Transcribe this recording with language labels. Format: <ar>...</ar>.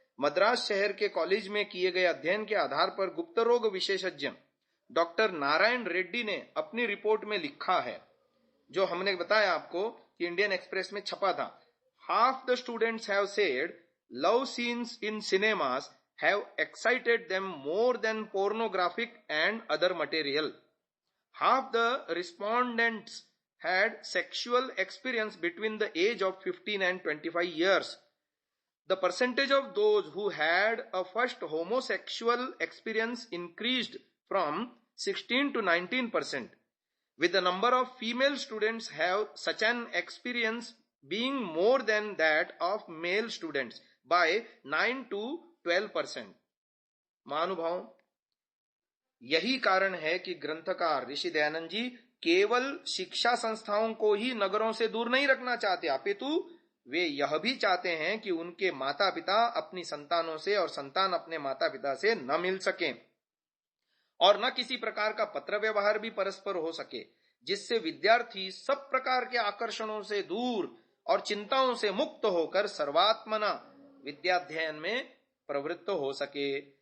<hi>मद्रास शहर के कॉलेज में किए गए अध्ययन के आधार पर गुप्त रोग विशेषज्ञ डॉक्टर नारायण रेड्डी ने अपनी रिपोर्ट में लिखा है, जो हमने बताया आपको कि इंडियन एक्सप्रेस में छपा था।</hi> <en>Half the students have said love scenes in cinemas have excited them more than pornographic and other material. हाफ द रिस्पोंडेंट्स had sexual experience between the age of 15 and 25 years. The percentage of those who had a first homosexual experience increased from 16 to 19%, with the number of female students have such an experience being more than that of male students by 9 to 12%.</en> <hi>महानुभाव, यही कारण है कि ग्रंथकार ऋषि दयानंद जी केवल शिक्षा संस्थाओं को ही नगरों से दूर नहीं रखना चाहते, अपितु वे यह भी चाहते हैं कि उनके माता पिता अपनी संतानों से और संतान अपने माता पिता से न मिल सकें और न किसी प्रकार का पत्र व्यवहार भी परस्पर हो सके, जिससे विद्यार्थी सब प्रकार के आकर्षणों से दूर और चिंताओं से मुक्त होकर सर्वात्मना विद्याध्ययन में प्रवृत्त हो सके।</hi>